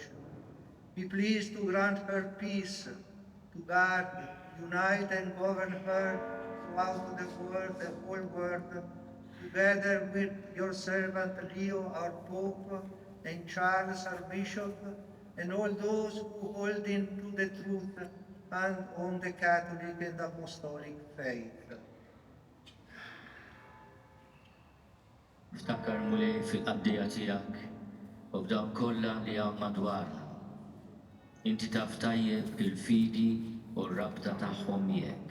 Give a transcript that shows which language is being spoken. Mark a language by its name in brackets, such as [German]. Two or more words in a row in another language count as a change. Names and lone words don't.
[English] Be pleased to grant her peace, to guard, unite and govern her throughout the whole world, together with your servant Leo, our Pope, and Charles, our Bishop, and all those who hold into the truth and on the Catholic and Apostolic faith. [Maltese] Ftakar muli fil-qaddija tiegħek u f'dawn kollha li hawn madwarna. Inti taf tajjeb il-fidi u r-rabta tagħhom miegħek.